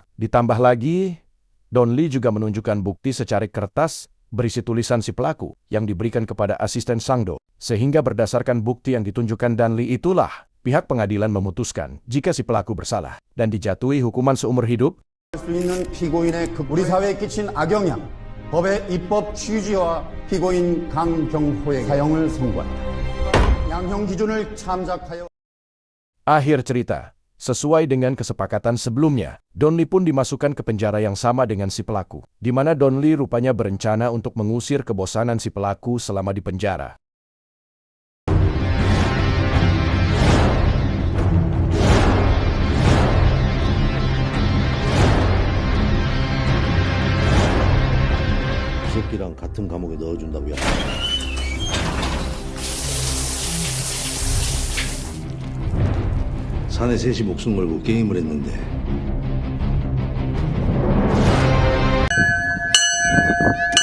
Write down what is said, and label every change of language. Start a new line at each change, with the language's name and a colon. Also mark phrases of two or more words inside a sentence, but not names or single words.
Indonesian: Ditambah lagi, Don Lee juga menunjukkan bukti secarik kertas berisi tulisan si pelaku yang diberikan kepada asisten Sang-do. Sehingga berdasarkan bukti yang ditunjukkan Dan Lee itulah, pihak pengadilan memutuskan jika si pelaku bersalah dan dijatuhi hukuman seumur hidup.
Korean: 우리 사회에 끼친 악영향, 법의 입법 취지와 피고인 강경호에게 사형을 선고한다. 양형 기준을 참작하여.
Indonesian: Akhir cerita, sesuai dengan kesepakatan sebelumnya, Don Lee pun dimasukkan ke penjara yang sama dengan si pelaku, di mana Don Lee rupanya berencana untuk mengusir kebosanan si pelaku selama di penjara.
Korean: 새끼랑 같은 감옥에 넣어준다고요? 사내 셋이 목숨 걸고 게임을 했는데